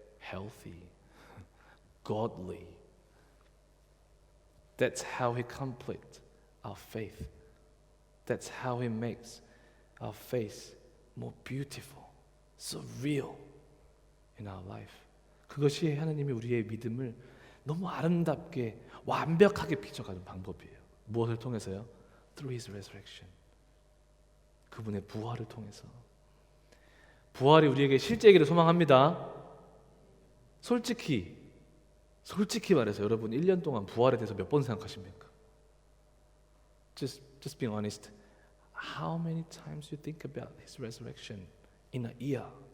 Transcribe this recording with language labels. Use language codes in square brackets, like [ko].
[en] Healthy, godly. That's how He completes our faith. That's how He makes our faith more beautiful, so real in our life. [ko] 그것이 하나님이 우리의 믿음을 너무 아름답게 완벽하게 비춰가는 방법이에요. 무엇을 통해서요? [en] Through His resurrection. [ko] 그분의 부활을 통해서. 부활이 우리에게 실제이기를 소망합니다. 솔직히 말해서 여러분 1년 동안 부활에 대해서 몇 번 생각하십니까? [en] Just being honest. How many times you think about His resurrection in a year?